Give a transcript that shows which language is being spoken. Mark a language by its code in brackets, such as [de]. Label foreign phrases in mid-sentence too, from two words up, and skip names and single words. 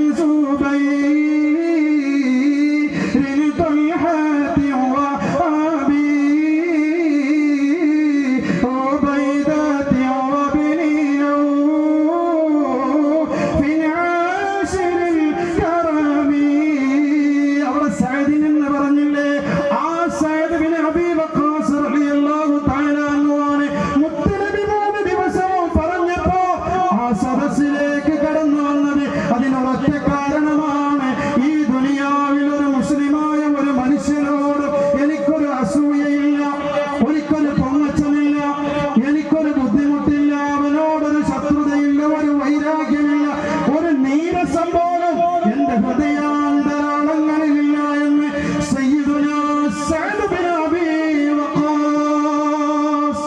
[ar] زبير طلحة وأبي عبيدة وابن عوف عاشر الكرم. [ml] അവിടെ സഅദിൻ എന്ന് പറഞ്ഞില്ലേ, ആ സഅദ് ബിൻ അബീ വഖാസ് [ar] رضي الله تعالى عنه [ml] ആണ് മുത്തനബി 3 ദിവസവും പറഞ്ഞപ്പോ ആ സദസ്സിലേക്ക് കടന്നു വന്നത്. അതിനൊരൊറ്റ കാരണമാണ്, ഈ ദുനിയാവിൽ ഒരു മുസ്ലിമായ ഒരു മനുഷ്യനോട് എനിക്കൊരു അസൂയയില്ല, എനിക്കൊരു പൊങ്ങച്ചമില്ല, എനിക്കൊരു ബുദ്ധിമുട്ടില്ല, അവനോടൊരു ശത്രുതയില്ല, ഒരു വൈരാഗ്യമില്ല, ഒരു നീരസം പോലും എന്റെ ഹൃദയാന്തരാളങ്ങളിലില്ല എന്ന് സയ്യിദുനാ സഅദ് ബിൻ അബീ വഖാസ്.